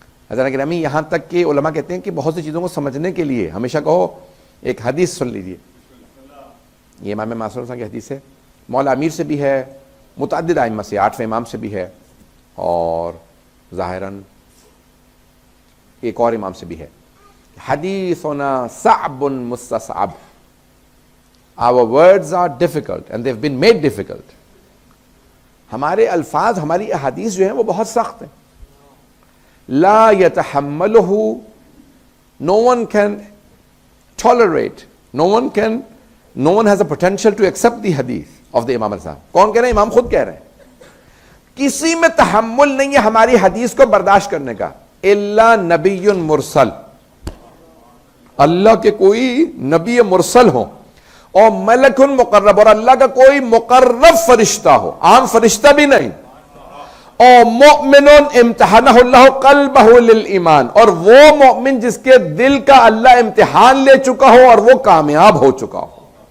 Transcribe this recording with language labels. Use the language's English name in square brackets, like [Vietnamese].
[Urdu] عزیزان گرامی، یہاں تک کہ علماء کہتے ہیں کہ بہت سی چیزوں کو سمجھنے کے لیے ہمیشہ کہو ایک حدیث سن لیجئے. یہ امام معصوم صاحب کی حدیث ہے، مولا امیر سے بھی ہے، متعدد ائمہ سے، 8ویں امام سے بھی ہے، اور ظاہراً ایک اور امام سے بھی ہے. [Arabic] حدیثنا صعب مستصعب. [English] Our words are difficult and they've been made difficult. [Urdu] ہمارے الفاظ، ہماری احادیث جو ہیں وہ بہت سخت ہیں. [Arabic] لا يتحملہ، [English] no one can tolerate, no one has a potential to accept the hadith of the Imam al-Sahab. [Urdu] کون کہہ رہے ہیں؟ امام خود کہہ رہے ہیں. کسی میں تحمل نہیں ہے ہماری حدیث کو برداشت کرنے کا. [Arabic] الا نبی مرسل، [Urdu] اللہ کے کوئی نبی مرسل ہو، اور [Arabic] ملک مقرب، [Urdu] اور اللہ کا کوئی مقرب فرشتہ ہو، عام فرشتہ بھی نہیں، اور [Arabic] مؤمن امتحانہ اللہ قلبہ للایمان، [Urdu] اور وہ مؤمن جس کے دل کا اللہ امتحان لے چکا ہو اور وہ کامیاب ہو چکا ہو.